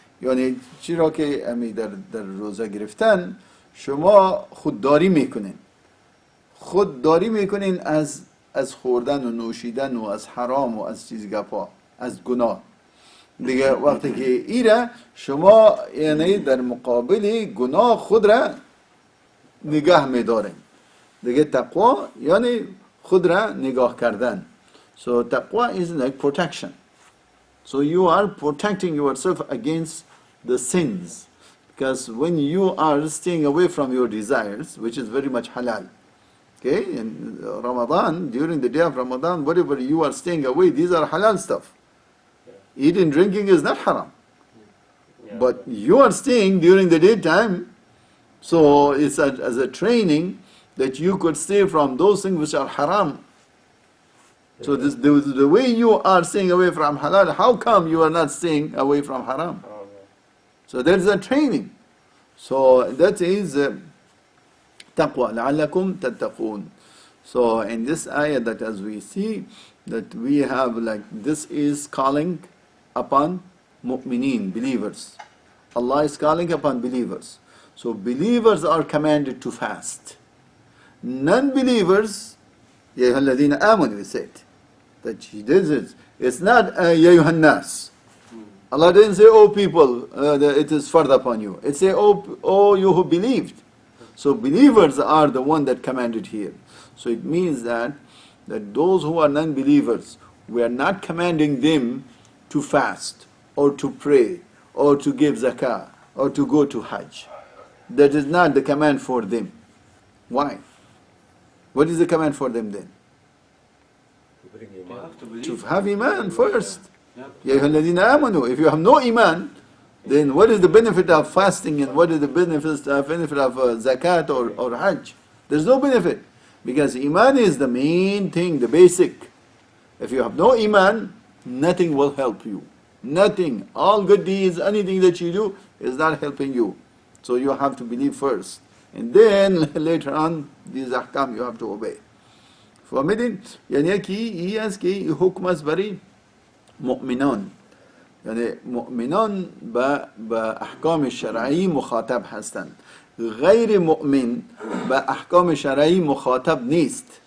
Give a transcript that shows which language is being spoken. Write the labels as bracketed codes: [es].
[fa] یعنی چی را که امی در روزه گرفتن شما خودداری میکنین، خودداری میکنین از خوردن و نوشیدن و از حرام و از چیز گپا، از گناه دیگه. وقتی که ایره شما یعنی در مقابل گناه خود را نگاه میدارین دیگه. تقوا یعنی خود را نگاه کردن. [en] So taqwa is like protection. So you are protecting yourself against the sins. Because when you are staying away from your desires, which is very much halal. Okay, in Ramadan, during the day of Ramadan, whatever you are staying away, these are halal stuff. Eating, drinking is not haram. But you are staying during the daytime, so it's as a training that you could stay from those things which are haram. So the way you are staying away from halal, how come you are not staying away from haram? So there is a training. So that is taqwa. [ar] لَعَلَّكُمْ تَتَّقُونَ. [en] So in this ayah that as we see, that we have like this is calling upon mu'mineen, believers. Allah is calling upon believers. So believers are commanded to fast. Non-believers, [ar] يَا أَيُّهَا الَّذِينَ آمَنُوا, [en] we said. That it's not [ar] يَا أَيُّهَا النَّاسِ. [en] Allah didn't say, oh people, it is further upon you. It say, oh you who believed. So believers are the one that commanded here. So it means that those who are non-believers, we are not commanding them to fast or to pray or to give zakah or to go to Hajj. That is not the command for them. Why? What is the command for them then? To have iman first. Ya ayyuhal ladhina amanu. If you have no iman, then what is the benefit of fasting and what is the benefit of zakat or hajj? There's no benefit. Because iman is the main thing, the basic. If you have no iman, nothing will help you. Nothing. All good deeds, anything that you do is not helping you. So you have to believe first. And then later on, these ahkam you have to obey. [fa] فهمیدین؟ یعنی که این است که حکم است برای مؤمنان. یعنی مؤمنان با احکام شرعی مخاطب هستند. غیر مؤمن با احکام شرعی مخاطب نیست.